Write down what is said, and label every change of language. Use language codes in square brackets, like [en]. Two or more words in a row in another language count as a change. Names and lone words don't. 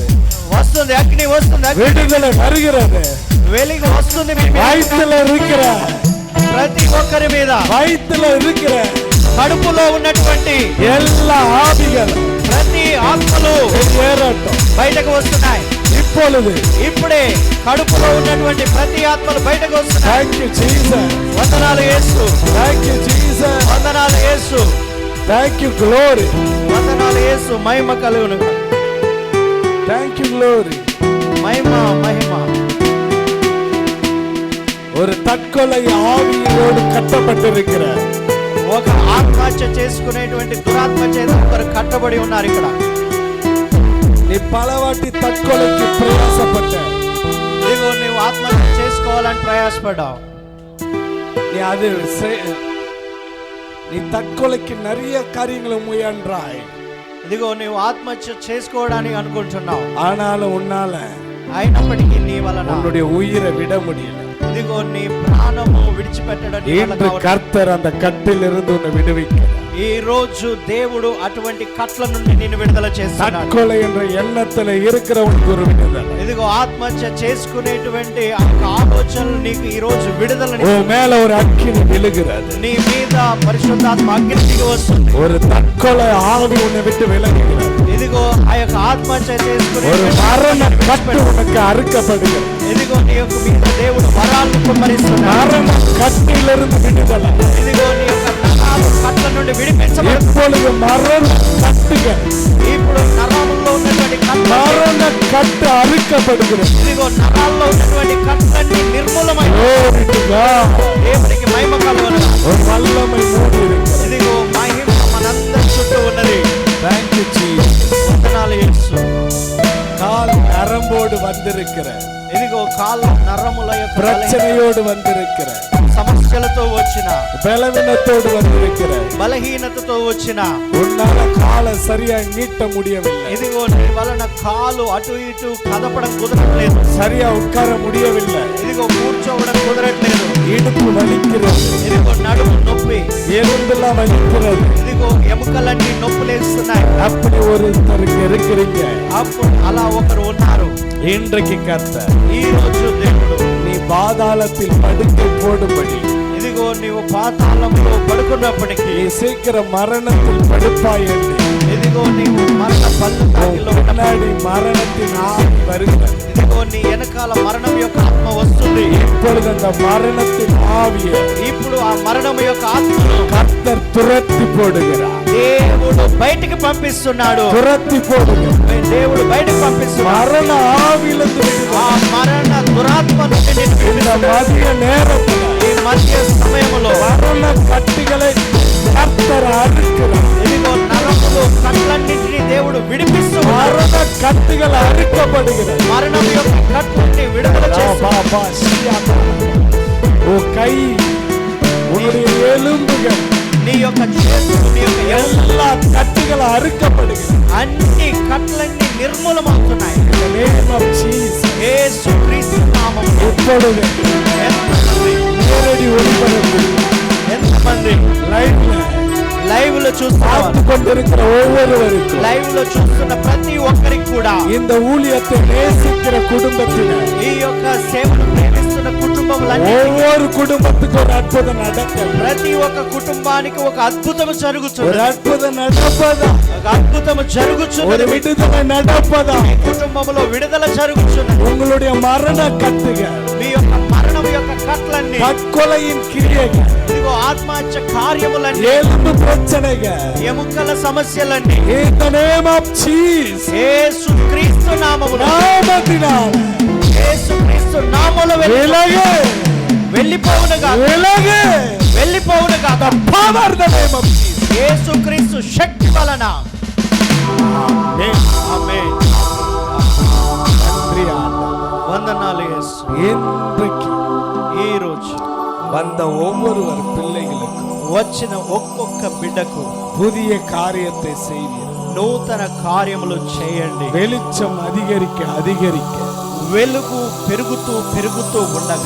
[te] వస్తుంది అగ్ని వస్తుంది. అగ్ని [ta] விடுதலை வருகிறது, [te] వెలుగు వస్తుంది. మీ మీద. [ta] வயிற்றுல இருக்கிற [te] ప్రతి ఒక్కరి మీద [ta] வயிற்றுல இருக்கிற [te] కడుపులో ఉన్నటువంటి [ta] எல்லா ஆவிகள் [te] ప్రతి ఆత్మలు [ta] ஏறட்டும், [te] బయటకు వస్తున్నాయి. [ta] இப்பொழுது [te] ఇప్పుడే కడుపులో ఉన్నటువంటి ప్రతి ఆత్మలు బయటకు వస్తున్నాయి. [en] thank you Jesus, [te] వందనాలు యేసు. [en] thank you Jesus, [te] వందనాలు యేసు. [en] thank you glory, [te] వందనాలు యేసు. మహిమ కలుగును. [en] thank you glory. [te] మహిమ మహిమ. [ta] ஒரு தற்கொலை ஆவியோடு கட்டப்பட்டிருக்கிற [te] ఒక ఆత్మహత్య చేసుకునేటువంటి దురాత్మ చేత ఒకరు కట్టబడి ఉన్నారు ఇక్కడ. [ta] நீ பலவாட்டி தற்கொலைக்கு பிரயாசப்பட்ட, [te] ఇదిగో నువ్వు ఆత్మహత్య చేసుకోవాలని ప్రయాసపడ్డావు. [ta] நீ அது நீ தற்கொலைக்கு நிறைய காரியங்களை முயன்றாய், [te] ఇదిగో నువ్వు ఆత్మహత్య చేసుకోవడానికి అనుకుంటున్నావు. [ta] ஆனாலும் உன்னால [te] అయినప్పటికీ నీ వలన [ta] உன்னுடைய உயிரை விட முடியல. [te] ఇదిగో నీ ప్రాణము విడిచిపెట్టడం నీ వల్ల [ta] இன்று [te] కావట్లేదు. [ta] கர்த்தர் அந்த கட்டிலிருந்து உன்னை விடுவிக்கிறார். [te] ఈ రోజు దేవుడు అటువంటి కట్ల నుండి నిన్ను విడుదల చేస్తున్నాడు. [ta] தற்கொலை என்ற எண்ணத்துல இருக்கிறவனுக்கு ஒரு விடுதலை. [te] ఇదిగో ఆత్మహత్య చేసుకునేటువంటి ఆ ఆలోచనలు నీకు ఈ రోజు విడుదలని. [ta] உன் மேல ஒரு அக்கினி விழுகிறது. [te] నీ మీద పరిశుద్ధాత్మ అగ్ని దిగి వస్తుంది. [ta] ஒரு தற்கொலை ஆவி உன்னை விட்டு விலகுகிறது. [te] ఇదిగో ఆ యొక్క ఆత్మహత్య చేసుకునే [ta] ஒரு மரண கட்டு உனக்கு அறுக்கப்படுகிறது. [te] ఇదిగో నీ యొక్క మీద దేవుడు వరాలను కుమ్మరిస్తున్నాడు. [ta] மரண கட்டிலிருந்து விடுதலை. [te] ఇదిగో నీ యొక్క నరాలు కట్ల నుండి విడిపించబడుతుంది. [ta] இப்பொழுது மரண கட்டுகள், [te] ఇప్పుడు నరాలలో ఉన్నటువంటి కట్ల, [ta] மரண கட்டு அறுக்கப்படுகிறது. [te] ఇదిగో నరాల్లో ఉన్నటువంటి కట్లన్నీ నిర్మూలమై [en] Glory to God. [te] దేవునికి మహిమ కలుగును. [ta] ஒரு வல்லமை மூடி இருக்கிறது. [te] ఇదిగో మహిమ మనందరి చుట్టూ ఉన్నది. [en] Thank you, Jesus. [te] వందనాలు యేసు. [ta] கால் நரம்போடு வந்திருக்கிற, [te] ఇదిగో కాళ్ళ నరముల యొక్క [ta] பிரச்சனையோடு வந்திருக்கிற, [te] సమస్యలతో వచ్చిన, [ta] பலவீனத்தோடு வந்திருக்கிற, [te] బలహీనతతో వచ్చిన, [ta] உன்னால காலை சரியா நீட்ட முடியவில்லை, [te] ఇదిగో నీ వలన కాలు అటు ఇటు కదపడం కుదరట్లేదు, [ta] சரியா உட்கார முடியவில்லை, [te] ఇదిగో కూర్చోవడం కుదరట్లేదు, [ta] இடுப்பு வலிக்கிறது, [te] ఇదిగో నడుము నొప్పి, [ta] எலும்பெல்லாம் வலிக்கிறது. [te] ఇదిగో ఎముకలన్నీ నొప్పులేస్తున్నాయి. [ta] அப்படி ஒருத்தருக்கு இருக்கிறீங்க. [te] అప్పుడు అలా ఒకరు ఉన్నారు. [ta] இன்றைக்கு கர்த்தர் [te] ఈ రోజు దేవుడు [ta] நீ பாதாளத்தில் படுக்கை போடும்படி, [te] ఇదిగో నీవు పాతాళంలో పడుకున్నప్పటికీ, [ta] நீ சீக்கிரம் மரணத்தில் படுப்பாய் என்று, [te] ఇదిగో నీవు మరణ పల్లకిలో [ta] முன்னாடி மரணத்தின் ஆவி வருகிறது. [te] ఇదిగో నీ వెనకాల మరణం యొక్క ఆత్మ వస్తుంది. [ta] இப்பொழுது அந்த மரணத்தின் ஆவியை [te] ఇప్పుడు ఆ మరణం యొక్క ఆత్మను [ta] கர்த்தர் துரத்தி போடுகிறார். [te] దేవుడు బయటికి పంపిస్తున్నాడు. [ta] துரத்தி போடுகிறார். [te] దేవుడు బయటికి పంపిస్తున్నాడు. [ta] மரண ஆவியிலிருந்து [te] ఆ మరణ దురాత్మ నుండి నిన్ను [ta] இந்த [te] విడిపిస్తున్నాడు. [ta] மதிய நேரத்தில் [te] ఈ మధ్య సమయంలో [ta] மரண கட்டுகளை கர்த்தர் அறுக்கிறார். [te] ఇదిగో నరములు కట్లన్నింటినీ దేవుడు విడిపిస్తున్నాడు. [ta] மரண கட்டுகள் அறுக்கப்படுகிறது. [te] మరణం యొక్క కట్లని విడుదల చేస్తున్నాడు. [ta] உன் கை, உன்னுடைய எலும்புகள், [te] నీ యొక్క చేతులు, నీ యొక్క [ta] எல்லா கட்டுகளும் அறுக்கப்படுகிறது. [te] అన్ని కట్లన్నీ నిర్మూలమవుతున్నాయి. [en] In the name of Jesus. [te] యేసుక్రీస్తు నామములో. [ta] இப்பொழுது [te] ఎంతమంది [ta] நேரடி ஒளிபரப்பு [te] ఎంతమంది లైవ్ లో చూస్తున్నారు, [ta] பார்த்து கொண்டிருக்கிற ஒவ்வொருவருக்கும், [te] లైవ్ లో చూస్తున్న ప్రతి ఒక్కరికి కూడా, [ta] இந்த ஊழியத்தை நேசிக்கிற குடும்பத்தினர், [te] ఈ యొక్క సేవను ప్రేమిస్తున్న కుటుంబములన్నీ, [ta] ஒவ்வொரு குடும்பத்துக்கும் ஒரு அற்புதம் நடக்கும். [te] ప్రతి ఒక్క కుటుంబానికి ఒక అద్భుతం [ta] ஒரு [te] జరుగుతుంది. [ta] அற்புதம் நடப்பதா, [te] ఒక అద్భుతం [ta] ஒரு [te] జరుగుతున్నది. [ta] விடுதலை நடப்பதா. [te] కుటుంబంలో విడుదల జరుగుతున్నది. [ta] உங்களுடைய மரண கட்டுகள், [te] మీ యొక్క మరణం యొక్క కట్లన్నీ, [ta] தற்கொலையின் கிரியைகள், [te] ఇదిగో ఆత్మహత్య కార్యములన్నీ, [ta] எலும்பு பிரச்சனைகள், [te] ఎముకల సమస్యలన్నీ [en] in the name of Jesus, [te] యేసుక్రీస్తు నామములో, [ta] நாமத்தினால் [te] యేసుక్రీస్తు నామములో [ta] விலகு, [te] వెళ్ళిపోవునుగా, [ta] விலகு. [te] వెళ్ళిపోవునుగా. [en] The power in the name of Jesus. [te] యేసుక్రీస్తు శక్తి వలన. [en] Amen. [te] ఆమేన్. [ta] நன்றி ஆண்டவரே. [te] వందనాలు యేసు. [ta] இன்றைக்கு [te] ఈ రోజు [ta] வந்த ஒவ்வொருவர் பிள்ளைகளுக்கும் [te] వచ్చిన ఒక్కొక్క బిడ్డకు [ta] புதிய காரியத்தை செய்வீர். [te] నూతన కార్యములు చేయండి. [ta] வெளிச்சம் அதிகரிக்க அதிகரிக்க [te] వెలుగు పెరుగుతూ పెరుగుతూ ఉండగా